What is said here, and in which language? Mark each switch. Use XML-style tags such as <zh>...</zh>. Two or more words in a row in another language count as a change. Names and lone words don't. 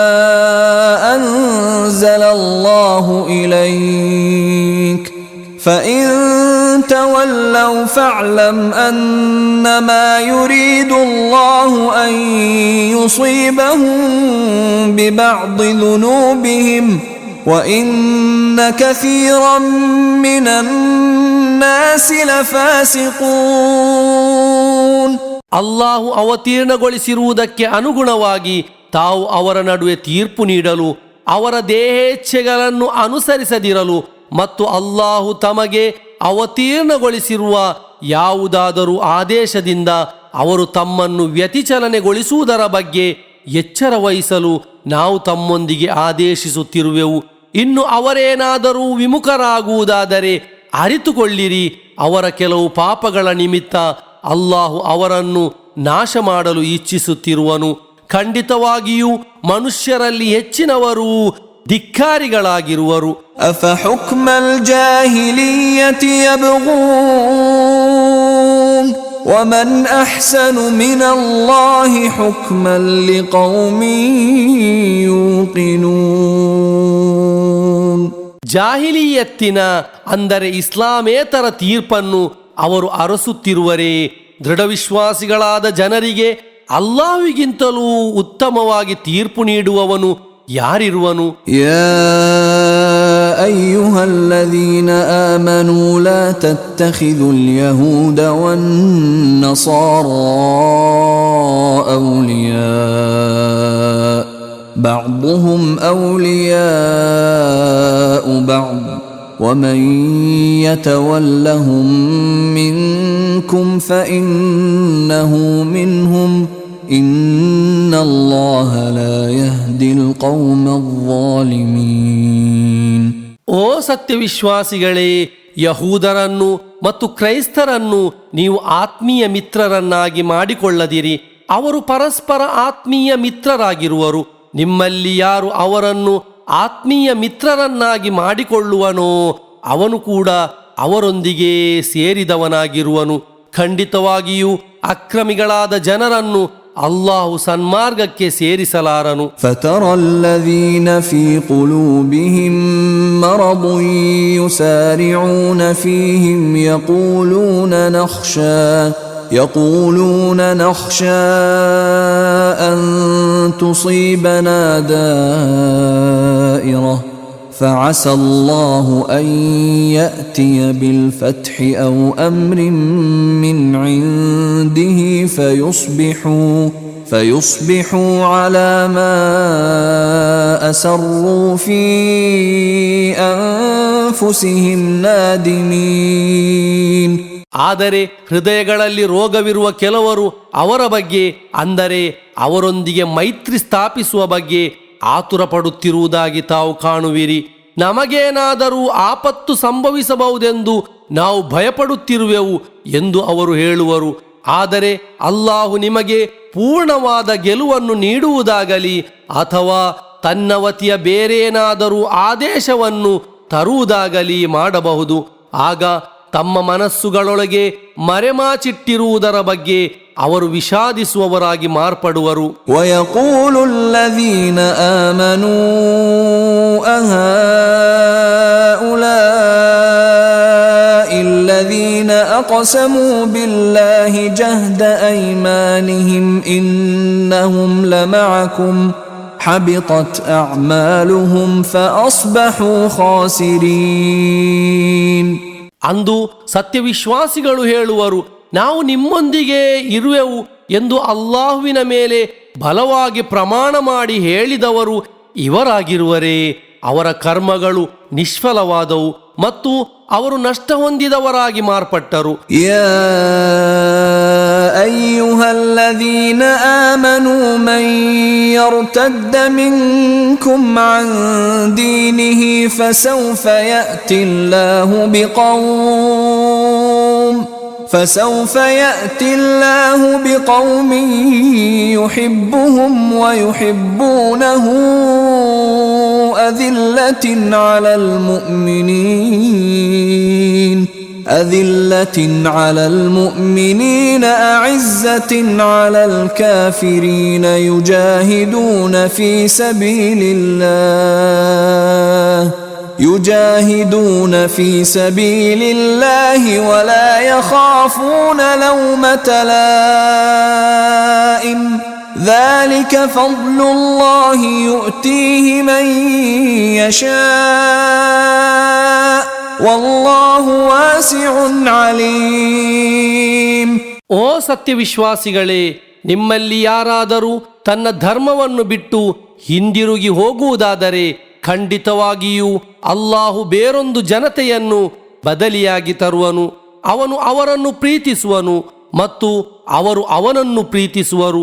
<ar>أنزل الله إليك فإن تولوا فاعلم أنما يريد الله أن يصيبهم ببعض ذنوبهم وإن كثيرا من الناس لفاسقون.</ar> <kn>ಅಲ್ಲಾಹು ಅವತೀರ್ಣಗೊಳಿಸಿರುವುದಕ್ಕೆ ಅನುಗುಣವಾಗಿ ತಾವು ಅವರ ನಡುವೆ ತೀರ್ಪು ನೀಡಲು, ಅವರ ದೇಹೇಚ್ಛೆಗಳನ್ನು ಅನುಸರಿಸದಿರಲು ಮತ್ತು ಅಲ್ಲಾಹು ತಮಗೆ ಅವತೀರ್ಣಗೊಳಿಸಿರುವ ಯಾವುದಾದರೂ ಆದೇಶದಿಂದ ಅವರು ತಮ್ಮನ್ನು ವ್ಯತಿಚಲನೆಗೊಳಿಸುವುದರ ಬಗ್ಗೆ ಎಚ್ಚರ ವಹಿಸಲು ನಾವು ತಮ್ಮೊಂದಿಗೆ ಆದೇಶಿಸುತ್ತಿರುವೆವು. ಇನ್ನು ಅವರೇನಾದರೂ ವಿಮುಖರಾಗುವುದಾದರೆ ಅರಿತುಕೊಳ್ಳಿರಿ, ಅವರ ಕೆಲವು ಪಾಪಗಳ ನಿಮಿತ್ತ ಅಲ್ಲಾಹು ಅವರನ್ನು ನಾಶ ಮಾಡಲು ಇಚ್ಛಿಸುತ್ತಿರುವನು. ಖಂಡಿತವಾಗಿಯೂ ಮನುಷ್ಯರಲ್ಲಿ ಹೆಚ್ಚಿನವರು ಧಿಕ್ಕಾರಿಗಳಾಗಿರುವರು.</kn> <ar>أفحكم الجاهلية يبغون ومن أحسن من الله حكما لقوم يوقنون.</ar> <kn>ಜಾಹಿಲಿಯತ್ತಿನ ಅಂದರೆ ಇಸ್ಲಾಮೇತರ ತೀರ್ಪನ್ನು ಅವರು ಅರಸುತ್ತಿರುವರೇ? ದೃಢವಿಶ್ವಾಸಿಗಳಾದ ಜನರಿಗೆ ಅಲ್ಲಾಹ್ವಿಗಿಂತಲೂ ಉತ್ತಮವಾಗಿ ತೀರ್ಪು ನೀಡುವವನು ಯಾರಿರುವನು?</kn> <ar>يا أيها الذين آمنوا لا تتخذوا اليهود والنصارى أولياء بعضهم أولياء بعض ومن يتولهم منكم فإنه منهم إن الله لا يهدي القوم الظالمين.</ar> <kn>ಓ ಸತ್ಯವಿಶ್ವಾಸಿಗಳೇ, ಯಹೂದರನ್ನು ಮತ್ತು ಕ್ರೈಸ್ತರನ್ನು ನೀವು ಆತ್ಮೀಯ ಮಿತ್ರರನ್ನಾಗಿ ಮಾಡಿಕೊಳ್ಳದಿರಿ. ಅವರು ಪರಸ್ಪರ ಆತ್ಮೀಯ ಮಿತ್ರರಾಗಿರುವರು. ನಿಮ್ಮಲ್ಲಿ ಯಾರು ಅವರನ್ನು ಆತ್ಮೀಯ ಮಿತ್ರರನ್ನಾಗಿ ಮಾಡಿಕೊಳ್ಳುವನೋ ಅವನು ಕೂಡ ಅವರೊಂದಿಗೆ ಸೇರಿದವನಾಗಿರುವನು. ಖಂಡಿತವಾಗಿಯೂ ಅಕ್ರಮಿಗಳಾದ ಜನರನ್ನು ಅಲ್ಲಾಹು ಸನ್ಮಾರ್ಗಕ್ಕೆ ಸೇರಿಸಲಾರನು.</kn> <ar>فترى الذين في قلوبهم مرض يسارعون فيهم يقولون نخشى أن تصيبنا دائرة فعسى الله أن يأتي بالفتح أو أمر من عنده فيصبحوا على ما أسروا في أنفسهم نادمين.</ar> <kn>ಆದರೆ ಹೃದಯಗಳಲ್ಲಿ ರೋಗವಿರುವ ಕೆಲವರು ಅವರ ಬಗ್ಗೆ, ಅಂದರೆ ಅವರೊಂದಿಗೆ ಮೈತ್ರಿ ಸ್ಥಾಪಿಸುವ ಬಗ್ಗೆ ಆತುರ ಪಡುತ್ತಿರುವುದಾಗಿ ತಾವು ಕಾಣುವಿರಿ. ನಮಗೇನಾದರೂ ಆಪತ್ತು ಸಂಭವಿಸಬಹುದೆಂದು ನಾವು ಭಯಪಡುತ್ತಿರುವೆವು ಎಂದು ಅವರು ಹೇಳುವರು. ಆದರೆ ಅಲ್ಲಾಹು ನಿಮಗೆ ಪೂರ್ಣವಾದ ಗೆಲುವನ್ನು ನೀಡುವುದಾಗಲಿ ಅಥವಾ ತನ್ನ ವತಿಯ ಬೇರೇನಾದರೂ ಆದೇಶವನ್ನು ತರುವುದಾಗಲಿ ಮಾಡಬಹುದು. ಆಗ ತಮ್ಮ ಮನಸ್ಸುಗಳೊಳಗೆ ಮರೆಮಾಚಿಟ್ಟಿರುವುದರ ಬಗ್ಗೆ ಅವರು ವಿಷಾದಿಸುವವರಾಗಿ ಮಾರ್ಪಡುವರು.</kn> <ar>وَيَقُولُ الَّذِينَ آمَنُوا أَهَؤُلَاءِ الَّذِينَ أَقْسَمُوا بِاللَّهِ جَهْدَ أَيْمَانِهِمْ إِنَّهُمْ لَمَعَكُمْ حَبِطَتْ أَعْمَالُهُمْ فَأَصْبَحُوا خَاسِرِينَ.</ar> <kn>ಅಂದು ಸತ್ಯವಿಶ್ವಾಸಿಗಳು ಹೇಳುವರು, ನಾವು ನಿಮ್ಮೊಂದಿಗೆ ಇರುವೆವು ಎಂದು ಅಲ್ಲಾಹುವಿನ ಮೇಲೆ ಬಲವಾಗಿ ಪ್ರಮಾಣ ಮಾಡಿ ಹೇಳಿದವರು ಇವರಾಗಿರುವರೇ. ಅವರ ಕರ್ಮಗಳು ನಿಷ್ಫಲವಾದವು ಮತ್ತು ಅವರು ನಷ್ಟ ಹೊಂದಿದವರಾಗಿ ಮಾರ್ಪಟ್ಟರು.</kn> <ar>يا أيها الذين آمنوا من يرتد منكم عن دينه فسوف يأتي الله بقوم يحبهم ويحبونه أذلة على المؤمنين أعزة على الكافرين يجاهدون في سبيل الله ولا يخافون لومة لائم ذلك فضل الله يؤتيه من يشاء والله واسع عليم.</ar> <kn>ಓ ಸತ್ಯವಿಶ್ವಾಸಿಗಳೇ, ನಿಮ್ಮಲ್ಲಿ ಯಾರಾದರೂ ತನ್ನ ಧರ್ಮವನ್ನು ಬಿಟ್ಟು ಹಿಂದಿರುಗಿ ಹೋಗುವುದಾದರೆ ಖಂಡಿತವಾಗಿಯೂ ಅಲ್ಲಾಹು ಬೇರೊಂದು ಜನತೆಯನ್ನು ಬದಲಿಯಾಗಿ ತರುವನು. ಅವನು ಅವರನ್ನು ಪ್ರೀತಿಸುವನು ಮತ್ತು ಅವರು ಅವನನ್ನು ಪ್ರೀತಿಸುವರು.</kn>